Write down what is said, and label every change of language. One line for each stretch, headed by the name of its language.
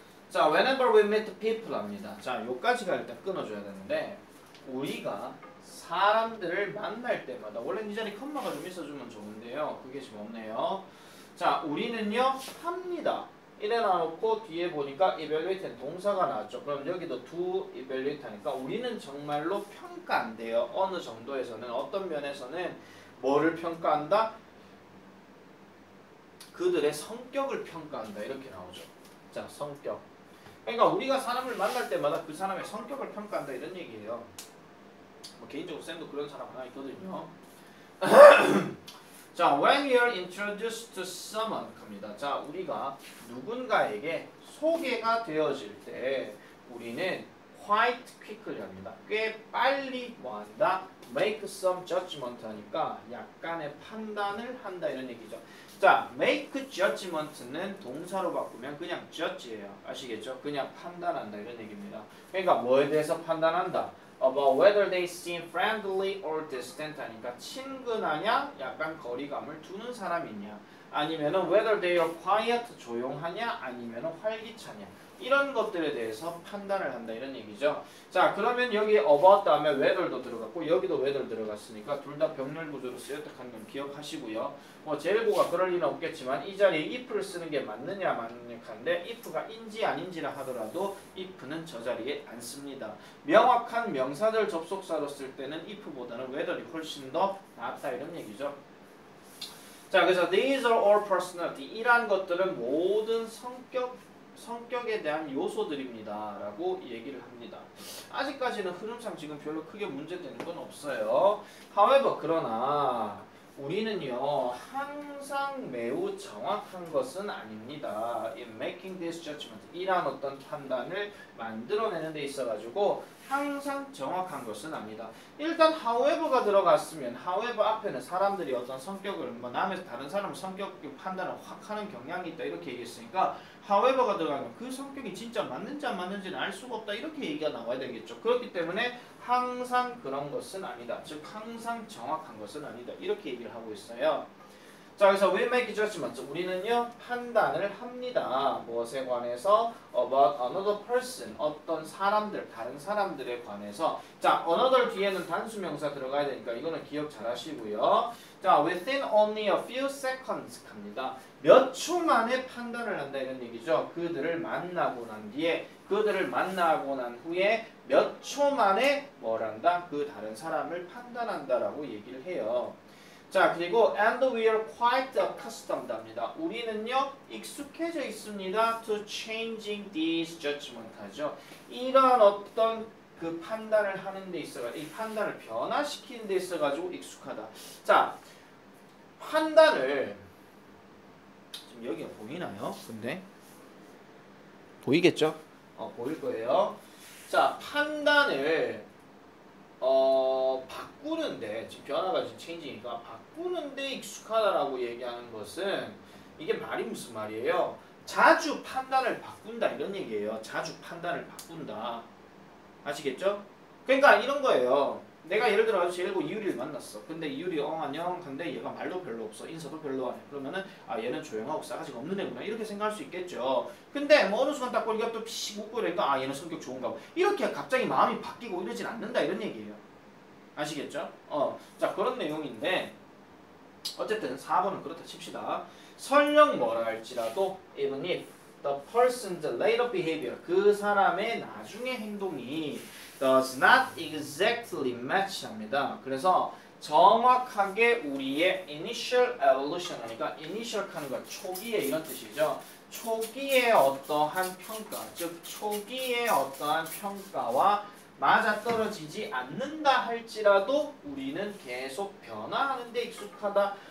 English: 자, whenever we meet people 합니다.
Korean: 자, 요까지가 일단 끊어줘야 되는데 우리가 사람들을 만날 때마다 원래 이 자리 컴마가 좀 있어주면 좋은데요. 그게 지금 없네요. 자, 우리는요 합니다. 이래 놔놓고 뒤에 보니까 evaluate는 동사가 나왔죠. 그럼 여기도
English: to evaluate
Korean: 하니까 우리는 정말로 평가한대요. 어느 정도에서는 어떤 면에서는 뭐를 평가한다? 그들의 성격을 평가한다 이렇게 나오죠. 자, 성격. 그러니까 우리가 사람을 만날 때마다 그 사람의 성격을 평가한다 이런 얘기예요. 뭐 개인적으로 쌤도 그런 사람 하나 있거든요.
English: 자, when you're introduced to someone 합니다.
Korean: 자, 우리가 누군가에게 소개가 되어질 때 우리는
English: quite quickly
Korean: 합니다. 꽤 빨리 뭐한다?
English: make some judgment
Korean: 하니까 약간의 판단을 한다 이런 얘기죠. 자, make judgment는 동사로 바꾸면 그냥 judge예요. 아시겠죠? 그냥 판단한다 이런 얘기입니다. 그러니까 뭐에 대해서 판단한다?
English: About whether they seem friendly or distant
Korean: 하니까 친근하냐, 약간 거리감을 두는 사람이냐, 아니면은
English: whether they are quiet,
Korean: 조용하냐, 아니면은 활기차냐. 이런 것들에 대해서 판단을 한다 이런 얘기죠. 자, 그러면 여기 about 다음에 whether도 들어갔고 여기도 whether 들어갔으니까 둘 다 병렬 구조로 쓰였다는 건 기억하시고요. 뭐 제일고가 그럴 리는 없겠지만 이 자리에 if를 쓰는 게 맞느냐 마느냐인데 if가 인지 아닌지라 하더라도 if는 저 자리에 안 씁니다. 명확한 명사절 접속사로 쓸 때는 if보다는 whether이 훨씬 더 낫다 이런 얘기죠.
English: 자, 그래서 these are all personality.
Korean: 이러한 것들은 모든 성격에 대한 요소들입니다 라고 얘기를 합니다. 아직까지는 흐름상 지금 별로 크게 문제되는 건 없어요. However, 그러나 우리는요 항상 매우 정확한 것은 아닙니다.
English: In making this judgment
Korean: 이란 어떤 판단을 만들어내는 데 있어가지고 항상 정확한 것은 아니다. 일단 however가 들어갔으면 however 앞에는 사람들이 어떤 성격을 뭐 남에서 다른 사람 성격 판단을 확 하는 경향이 있다 이렇게 얘기했으니까 however가 들어가면 그 성격이 진짜 맞는지 안 맞는지는 알 수가 없다 이렇게 얘기가 나와야 되겠죠. 그렇기 때문에 항상 그런 것은 아니다. 즉 항상 정확한 것은 아니다. 이렇게 얘기를 하고 있어요.
English: 자, 그래서 we make judgments.
Korean: 우리는요 판단을 합니다. 무엇에 관해서?
English: About another person.
Korean: 어떤 사람들, 다른 사람들에 관해서. 자, another 뒤에는 단수명사 들어가야 되니까 이거는 기억 잘 하시고요.
English: 자, within only a few seconds 갑니다.
Korean: 몇 초 만에 판단을 한다 이런 얘기죠. 그들을 만나고 난 뒤에, 그들을 만나고 난 후에 몇 초 만에 뭘 한다? 그 다른 사람을 판단한다라고 얘기를 해요.
English: 자, 그리고 and we are quite accustomed 합니다.
Korean: 우리는요 익숙해져 있습니다.
English: to changing these judgment 하죠.
Korean: 이런 어떤 그 판단을 하는 데 있어가 이 판단을 변화시키는 데 있어가지고 익숙하다. 자, 판단을 지금 여기가 보이나요? 근데 보이겠죠? 보일 거예요. 자, 판단을 바꾸는데 지금 변화가 지금 체인지니까 바꾸는데 익숙하다라고 얘기하는 것은 이게 말이 무슨 말이에요? 자주 판단을 바꾼다 이런 얘기예요. 자주 판단을 바꾼다. 아시겠죠? 그러니까 이런 거예요. 내가 예를 들어 제일고 이유리를 만났어. 근데 이유리 안녕. 근데 얘가 말도 별로 없어. 인사도 별로 안 해. 그러면은 아 얘는 조용하고 싸가지가 없는 애구나. 이렇게 생각할 수 있겠죠. 근데 뭐 어느 순간 딱 보니까 또 피식 웃고 이러니까 아 얘는 성격 좋은가 봐. 이렇게 갑자기 마음이 바뀌고 이러진 않는다 이런 얘기예요. 아시겠죠? 자 그런 내용인데 어쨌든 4번은 그렇다 칩시다. 설령 뭐라 할지라도
English: even if the person's later behavior
Korean: 그 사람의 나중의 행동이
English: does not exactly match
Korean: 합니다. 그래서 정확하게 우리의
English: initial evolution
Korean: 하니까 initial 하는 건 초기에 이런 뜻이죠. 초기의 어떠한 평가, 즉 초기의 어떠한 평가와 맞아떨어지지 않는다 할지라도 우리는 계속 변화하는 데 익숙하다.